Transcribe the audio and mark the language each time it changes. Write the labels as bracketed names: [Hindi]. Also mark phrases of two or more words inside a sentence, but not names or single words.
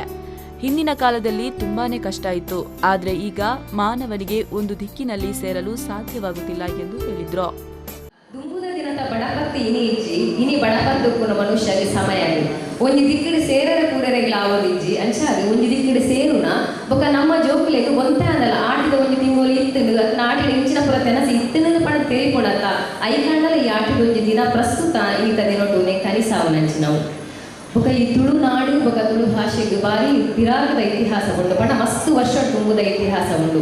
[Kannada] ಹಿಂದಿನ ಕಾಲದಲ್ಲಿ ತುಂಬಾನೇ ಕಷ್ಟ ಇತ್ತು, ಆದರೆ ಈಗ ಮಾನವನಿಗೆ ಒಂದು ದಿಕ್ಕಿನಲ್ಲಿ ಸೇರಲು ಸಾಧ್ಯವಾಗುತ್ತಿಲ್ಲ ಎಂದು ಹೇಳಿದ್ರು. [Tulu] ಬಡಪತ್ತು ಇನಿ ಬಡಪತ್ತು ಮನುಷ್ಯಗೆ ಸಮಯ ಒಂಜಿ ದಿಕ್ಕಡೆ ಸೇರರ ಕೂಡರೆಗಳ ಆವದಿಜ್ಜಿ ಅಂಚಾದು ಒಂಜಿ ದಿಕ್ಕಡೆ ಸೇರುನ ಬೊಕ ನಮ್ಮ ಜೋಕುಲೆಗೆ ಒಂತೆ ಅಂದಲ್ಲ ಆಟಿದ ಒಂಜಿ ತಿಂಗೋಲಿ ಇತ್ತಿಂಡು ಆಟಿದ ಇಂಚಿನ ಪುರತೆನ ಇತ್ತಿನ ಪಣ ತಿಳಿಕೊಡತ್ತ ಐಕಂಡಲ ಈ ಆಟಿದ ಒಂಜಿ ದಿನ ಪ್ರಸ್ತುತ ಈತ ದಿನೊಟ್ಟುನೆ ಕನಿಸಾವು ನಂಚಿ ನಾವು ಬೊಕ ಈ ತುಳುನಾಡು ಬೊಕ ತುಳು ಭಾಷೆಗೆ ಬಾರಿ ಬಿರಾಗದ ಇತಿಹಾಸ ಉಂಟು ಪಣ ಮಸ್ತು ವರ್ಷ ತುಂಬುದ ಇತಿಹಾಸ ಉಂಟು.